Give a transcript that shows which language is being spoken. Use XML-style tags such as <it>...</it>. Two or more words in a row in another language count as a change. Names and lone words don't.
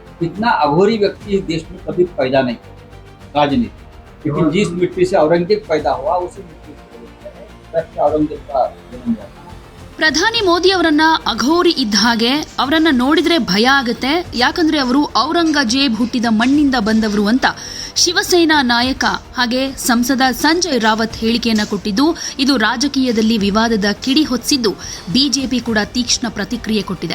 <hi>इतना अघोरी व्यक्ति इस देश में कभी पैदा नहीं हुआ राजनीति, लेकिन जिस मिट्टी से औरंगजेब पैदा हुआ उसी मिट्टी से औरंगजेब का जन्म हुआ।</hi> <kn>ಪ್ರಧಾನಿ ಮೋದಿ ಅವರನ್ನ ಅಘೋರಿ ಇದ್ದ ಹಾಗೆ ಅವರನ್ನ ನೋಡಿದ್ರೆ ಭಯ ಆಗುತ್ತೆ. ಯಾಕಂದ್ರೆ ಅವರು ಔರಂಗಜೇಬ್ ಹುಟ್ಟಿದ ಮಣ್ಣಿಂದ ಬಂದವರು ಅಂತ ಶಿವಸೇನಾ ನಾಯಕ ಹಾಗೆ ಸಂಸದ ಸಂಜಯ್ ರಾವತ್ ಹೇಳಿಕೆಯನ್ನ ಕೊಟ್ಟಿದ್ದು, ಇದು ರಾಜಕೀಯದಲ್ಲಿ ವಿವಾದದ ಕಿಡಿ ಹೊತ್ತಿದ್ದು ಬಿಜೆಪಿ ಕೂಡ ತೀಕ್ಷ್ಣ ಪ್ರತಿಕ್ರಿಯೆ ಕೊಟ್ಟಿದೆ.</kn>